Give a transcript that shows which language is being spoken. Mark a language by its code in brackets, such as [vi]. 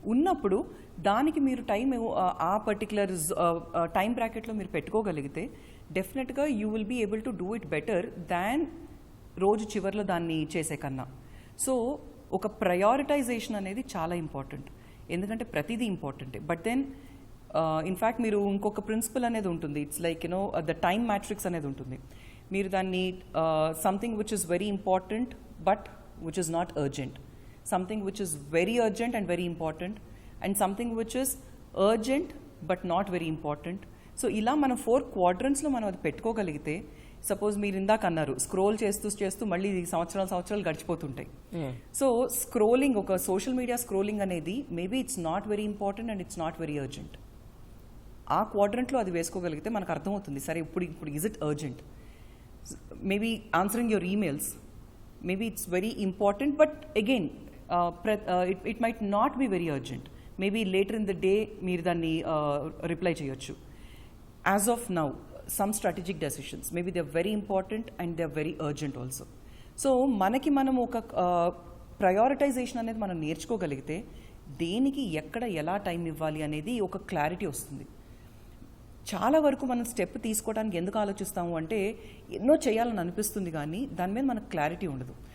[te] ఉన్నప్పుడు దానికి మీరు టైం ఆ పర్టికులర్ టైం బ్రాకెట్లో మీరు పెట్టుకోగలిగితే డెఫినెట్గా [en] you will be able to do it better than [te] రోజు చివరిలో దాన్ని చేసే కన్నా. సో ఒక ప్రయారిటైజేషన్ అనేది చాలా ఇంపార్టెంట్, ఎందుకంటే ప్రతిదీ ఇంపార్టెంటే. బట్ దెన్ ఇన్ఫ్యాక్ట్ మీరు ఇంకొక ప్రిన్సిపల్ అనేది ఉంటుంది, [en] it's like the time matrix [te] అనేది ఉంటుంది. మీరు దాన్ని [en] Something which is very important but which is not urgent, something which is very urgent and very important, and something which is urgent but not very important. [te] So ఇలా మనం 4 quadrantsలో మనం అది పెట్టుకోగలిగితే, suppose మీరు ఇందాక అన్నారు స్క్రోల్ చేస్తూ మళ్ళీ సంవత్సరాలు గడిచిపోతుంటాయి. [en] So scrolling, ఒక social media scrolling అనేది maybe it's not very important and it's not very urgent. [te] ఆ క్వాడ్రంట్లో అది వేసుకోగలిగితే మనకు అర్థమవుతుంది, సరే ఇప్పుడు [en] Is it urgent? Maybe answering your emails, maybe it's very important but again it might not be very urgent. Maybe later in the day [te] మీరు దాన్ని reply చేయొచ్చు. [en] As of now, some strategic decisions, maybe they are very important and they are very urgent also. [te] So మనకి మనం ఒక prioritisation అనేది మనం నేర్చుకోగలిగితే దేనికి ఎక్కడ ఎలా టైం ఇవ్వాలి అనేది ఒక క్లారిటీ వస్తుంది. చాలా వరకు మనం స్టెప్ తీసుకోవడానికి ఎందుకు ఆలోచిస్తాము అంటే ఎన్నో చేయాలని అనిపిస్తుంది కానీ దాని మీద మనకు క్లారిటీ ఉండదు.